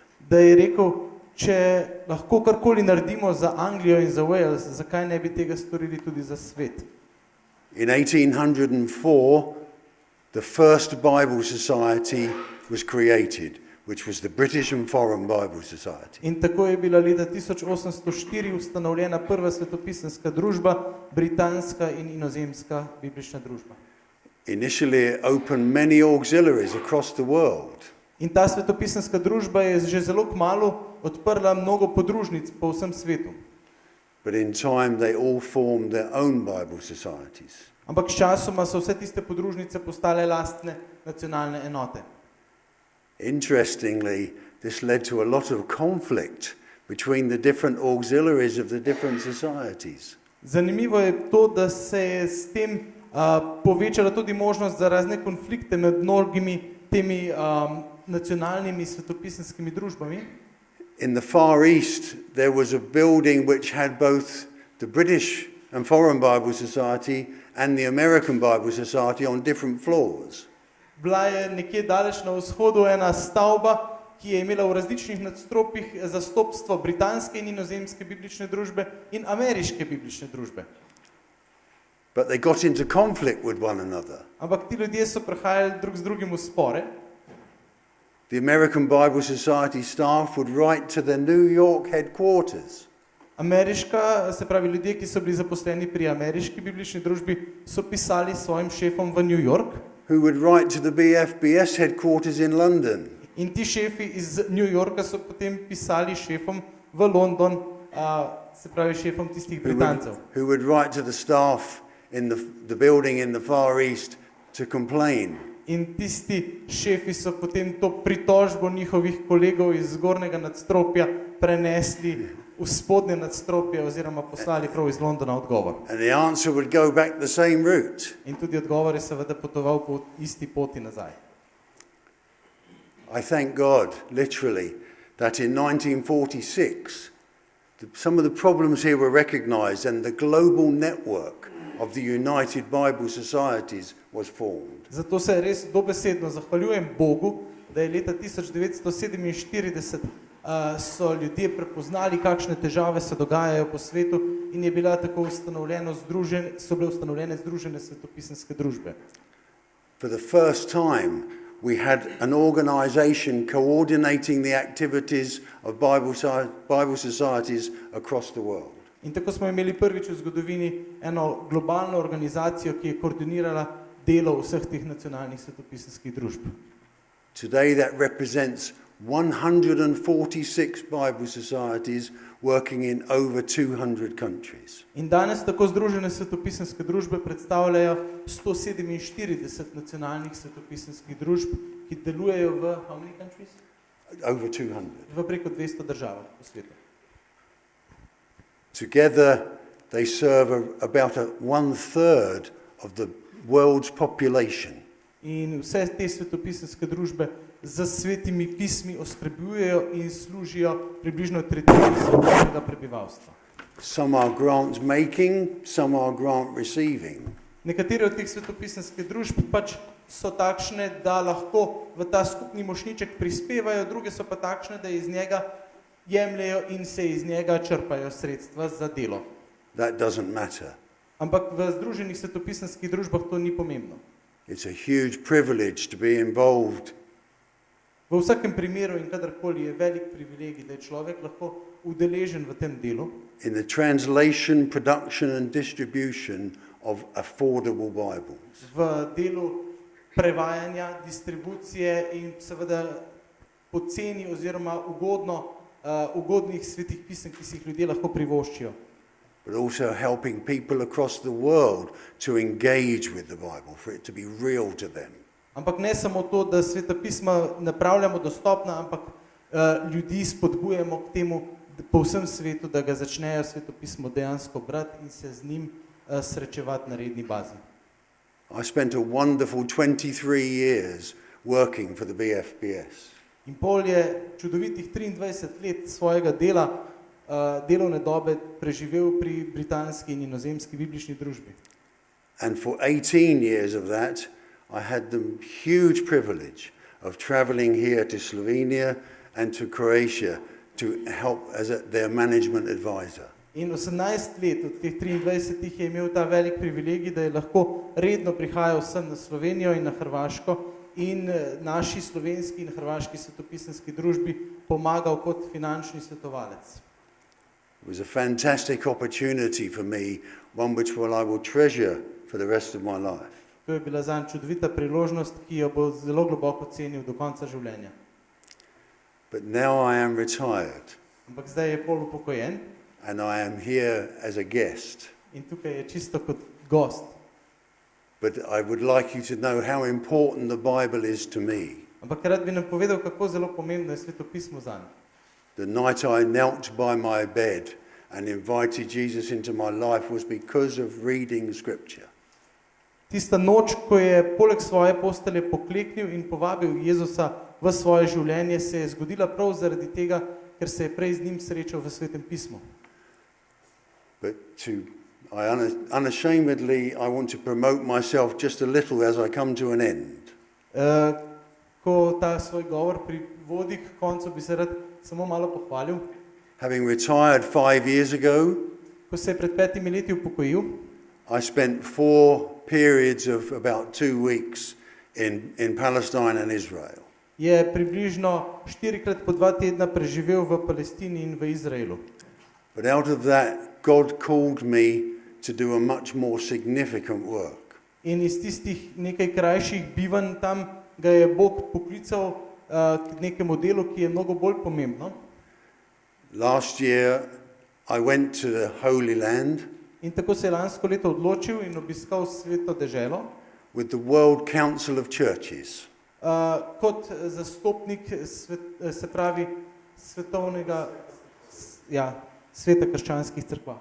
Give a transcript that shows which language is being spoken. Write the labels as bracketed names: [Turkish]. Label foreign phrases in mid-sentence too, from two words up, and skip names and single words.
[Slovenian] Da je rekel, če lahko karkoli naredimo za Anglijo in za Wales, zakaj ne bi tega storili tudi za svet? [English] In 1804, the first Bible Society was created, which was the British and Foreign Bible Society. [Slovenian] In tako je bila leta 1804 ustanovljena prva svetopisemska družba, britanska in inozemska biblična družba. [English] Initially, it opened many auxiliaries across the world. [Slovenian] In ta svetopisemska družba je že zelo kmalu odprla mnogo podružnic po vsem svetu. [English] But in time, they all formed their own Bible societies. [Slovenian] Ampak sčasoma so vse tiste podružnice postale lastne nacionalne enote. [English] Interestingly, this led to a lot of conflict between the different auxiliaries of the different societies. [Slovenian] Zanimivo je to, da se je s tem povečala tudi možnost za razne konflikte med mnogimi temi nacionalnimi svetopisemskimi družbami. [English] In the Far East, there was a building which had both the British and Foreign Bible Society and the American Bible Society on different floors. [Slovenian] Bila je nekje daleč na vzhodu ena stavba, ki je imela v različnih nadstropjih zastopstvo britanske in inozemske biblične družbe in ameriške biblične družbe. [English] But they got into conflict with one another. [Slovenian] Ampak ti ljudje so prihajali drug z drugim v spore. [English] The American Bible Society staff would write to the New York headquarters. [Slovenian] Ameriška, se pravi ljudje, ki so bili zaposleni pri ameriški biblični družbi, so pisali svojim šefom v New York. [English] Who would write to the BFBS headquarters in London. [Slovenian] In ti šefi iz New Yorka so potem pisali šefom v London, se pravi šefom tistih Britancev. [English] Who would write to the staff in the building in the Far East to complain. [Slovenian] In tisti šefi so potem to pritožbo njihovih kolegov iz zgornjega nadstropja prenesli v spodnje nadstropje oziroma poslali prav iz Londona odgovor. [English] And the answer would go back the same route. [Slovenian] In tudi odgovor je seveda potoval po isti poti nazaj. [English] I thank God, literally, that in 1946, some of the problems here were recognized and the global network of the United Bible Societies was formed. [Slovenian] Zato se res dobesedno zahvaljujem Bogu, da je leta 1947 so ljudje prepoznali, kakšne težave se dogajajo po svetu in je bila tako so bile ustanovljene združene svetopisemske družbe. [English] For the first time, we had an organization coordinating the activities of Bible societies across the world. [Slovenian] In tako smo imeli prvič v zgodovini eno globalno organizacijo, ki je koordinirala delo vseh teh nacionalnih svetopisemskih družb. [English] Today that represents 146 Bible societies working in over 200 countries. [Slovenian] In danes tako združene svetopisemske družbe predstavljajo 147 nacionalnih svetopisemskih družb, ki delujejo v [English] how many countries? Over 200. [Slovenian] V preko 200 državah po svetu. [English] Together they serve about 1/3 of the world's population. [Slovenian] In vse te svetopisemske družbe z svetimi pismi oskrbujejo in služijo približno tretjini svetovnega prebivalstva. [English] Some are grant making, some are grant receiving. [Slovenian] Nekatere od teh svetopisemskih družb pač so takšne, da lahko v ta skupni mošnjiček prispevajo, druge so pa takšne, da iz njega jemljejo in se iz njega črpajo sredstva za delo. [English] That doesn't matter. [Slovenian] Ampak v združenih svetopisemskih družbah to ni pomembno. [English] It's a huge privilege to be involved. [Slovenian] V vsakem primeru in kadarkoli je velik privilegij, da je človek lahko udeležen v tem delu. [English] In the translation, production and distribution of affordable Bibles. [Slovenian] V delu prevajanja, distribucije in seveda poceni oziroma ugodnih svetih pisem, ki si jih ljudje lahko privoščijo. [English] But also helping people across the world to engage with the Bible, for it to be real to them. [Slovenian] Ampak ne samo to, da sveta pisma napravljamo dostopna, ampak ljudi spodbujamo k temu po vsem svetu, da ga začnejo svetopismo dejansko brati in se z njim srečevati na redni bazi. [English] I spent a wonderful 23 years working for the BFBS. [Slovenian] In pol je čudovitih 23 let svojega dela, delovne dobe preživel pri britanski in inozemski biblični družbi. [English] And for 18 years of that, I had the huge privilege of traveling here to Slovenia and to Croatia to help as their management advisor. [Slovenian] In 18 let od teh 23 je imel ta velik privilegij, da je lahko redno prihajal sem na Slovenijo in na Hrvaško in naši slovenski in hrvaški svetopisemski družbi pomagal kot finančni svetovalec. [English] It was a fantastic opportunity for me, one which I will treasure for the rest of my life. [Slovenian] To je bila zanj čudovita priložnost, ki jo bo zelo globoko cenil do konca življenja. [English] But now I am retired. [Slovenian] Ampak zdaj je pol upokojen. [English] And I am here as a guest. [Slovenian] In tukaj je čisto kot gost. [English] But I would like you to know how important the Bible is to me. [Slovenian] Ampak rad bi nam povedal, kako zelo pomembno je svetopismo zanj. [English] The night I knelt by my bed and invited Jesus into my life was because of reading Scripture. [Slovenian] Tista noč, ko je poleg svoje postelje pokleknil in povabil Jezusa v svoje življenje, se je zgodila prav zaradi tega, ker se je prej z njim srečal v Svetem pismu. [English] But unashamedly, I want to promote myself just a little as I come to an end. [Slovenian] Ko ta svoj govor privodi k koncu, bi se rad samo malo pohvalil. [English] Having retired 5 years ago, [Slovenian] Ko se je pred 5 leti upokojil, [English] I spent 4 periods of about 2 weeks in Palestine and Israel. [Slovenian] je približno 4-krat po 2 tedna preživel v Palestini in v Izraelu. [English] But out of that, God called me to do a much more significant work. [Slovenian] In iz tistih nekaj krajših bivanj tam ga je Bog poklical k nekemu delu, ki je mnogo bolj pomembno. [English] Last year, I went to the Holy Land [Slovenian] In tako se je lansko leto odločil in obiskal Sveto deželo [English] with the World Council of Churches. [Slovenian] Kot zastopnik se pravi svetovnega sveta krščanskih cerkva.